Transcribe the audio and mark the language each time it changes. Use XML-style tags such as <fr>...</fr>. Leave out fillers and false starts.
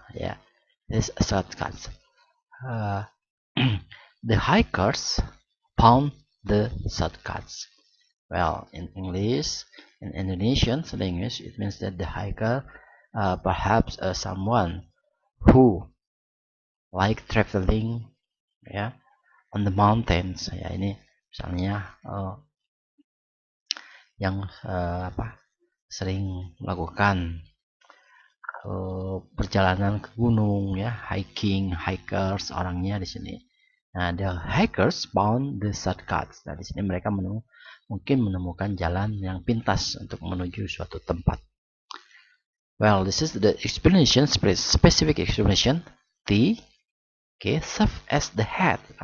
<en>Yeah, this shortcuts. Uh, the hikers found the shortcuts. Well, in English, in Indonesian language, it means that the hiker, perhaps someone who like traveling, ya, on the mountains.</en> <id>Ya, ini misalnya yang sering melakukan perjalanan ke gunung, ya, hiking, hikers orangnya di sini. Nah,</id> <en>the hikers found the shortcuts.</en> <id>Nah, di sini mereka mungkin menemukan jalan yang pintas untuk menuju suatu tempat.</id> <en>Well, this is the explanation, specific explanation. The, okay, serve as the head.</en>